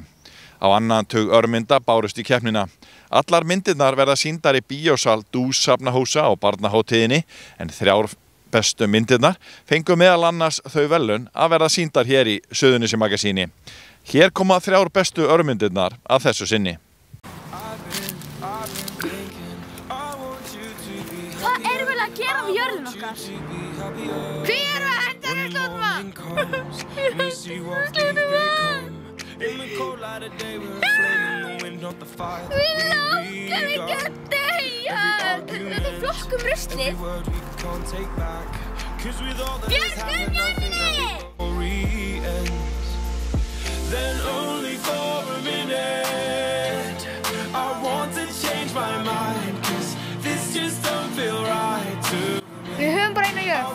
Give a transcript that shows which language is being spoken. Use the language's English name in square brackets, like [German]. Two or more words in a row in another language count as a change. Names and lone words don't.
[Icelandic] Á annan tug örmynda bárust í keppnina. Allar myndirnar verða sýndar í bíósal Dús-safnahúsa á barnahátíðinni en 3 bestu myndirnar fengu meðal annars þau verðlaun að verða sýndar hér í Suðurnesjamagasíni. Hér koma 3 bestu örmyndirnar að þessu sinni. Hvað erum við að gera við jörðin okkar? Hví erum við að henda [English] morning comes and we see what we've become. In the cold light of day, we're a flame in the wind, not the fire that we begun. Every argument, every word we can't take back. 'Cause with all that has happened, I think that the story ends. Then only for a minute, I want to change my mind. 'Cause this just don't feel right to me. [Icelandic] Við höfum bara eina jörð.